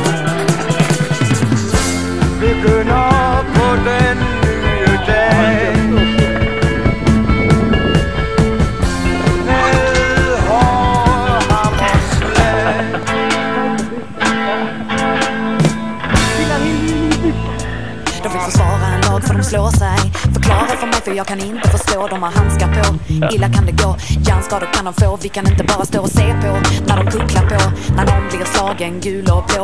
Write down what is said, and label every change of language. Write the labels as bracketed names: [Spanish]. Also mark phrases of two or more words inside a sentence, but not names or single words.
[Danish] begynder på den nye dag med hårde hammerslag. [Swedish] De vill försvara en lag för de slår sig. Förklara för mig för jag kan inte förstå. De har handskar på, illa kan det gå. Hjärnskador kan de få, vi kan inte bara stå och se på. När de kucklar på, när de blir slagen gul och blå.